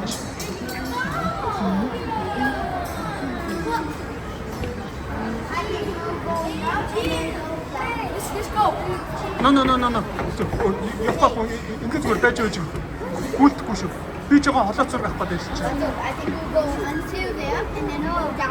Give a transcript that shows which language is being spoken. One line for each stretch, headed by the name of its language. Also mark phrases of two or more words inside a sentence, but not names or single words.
English: No.
Mongolian: Явах ингэж зүгээр байж байгаа юм. Гүйлдэхгүй шүү. Би ч жоо холоо зураг авах гэдэг чинь.
English: I think we'll go until there and then go down.